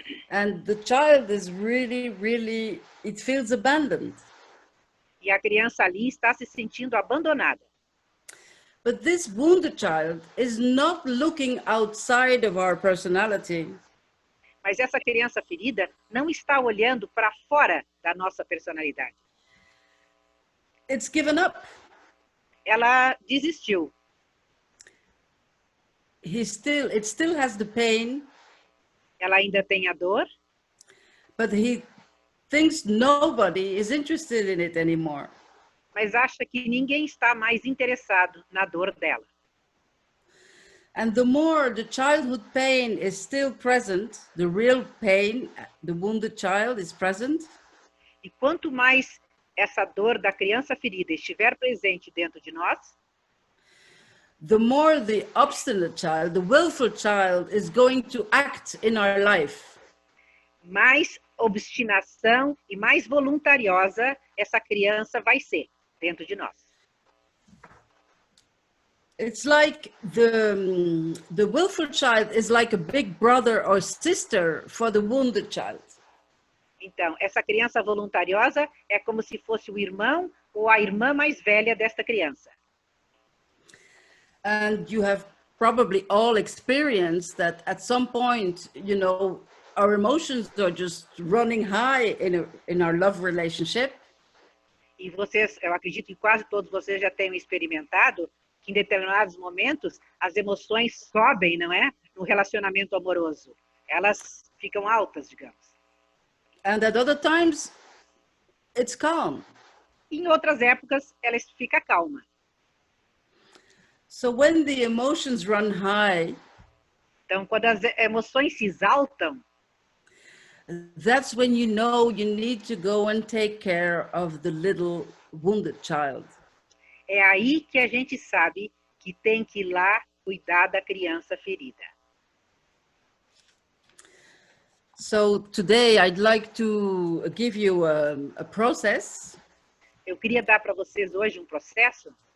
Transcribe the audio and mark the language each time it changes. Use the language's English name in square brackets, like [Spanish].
[English] And the child is really, it feels abandoned. [Portuguese] E a criança ali está se sentindo abandonada. [English] But this wounded child is not looking outside of our personality. [Portuguese] Mas essa criança ferida não está olhando para fora da nossa personalidade. [English] It's given up. [Portuguese] Ela desistiu. [English] It still has the pain. [Portuguese] Ela ainda tem a dor. [English] But he thinks nobody is interested in it anymore. [Portuguese] Mas acha que ninguém está mais interessado na dor dela. [English] And the more the childhood pain is still present, the real pain, the wounded child is present. [Portuguese] E quanto mais essa dor da criança ferida estiver presente dentro de nós, [English] the more the obstinate child, the willful child, is going to act in our life. [Portuguese] Mais obstinação e mais voluntariosa essa criança vai ser dentro de nós. [English] It's like the willful child is like a big brother or sister for the wounded child. [Portuguese] Então, essa criança voluntariosa é como se fosse o irmão ou a irmã mais velha desta criança. [English] And you have probably all experienced that at some point, you know, our emotions are just running high in our love relationship. [Portuguese] E vocês, eu acredito que quase todos vocês já tenham experimentado que em determinados momentos as emoções sobem, não é? No relacionamento amoroso. Elas ficam altas, digamos. [English] And at other times, it's calm. [Portuguese] Em outras épocas, ela fica calma. [English] So when the emotions run high, [Portuguese] então, quando as emoções se exaltam, [English] that's when you know you need to go and take care of the little wounded child. [Portuguese] É aí que a gente sabe que tem que ir lá cuidar da criança ferida. [English] So today I'd like to give you a process. [Portuguese] Eu queria dar para vocês hoje processo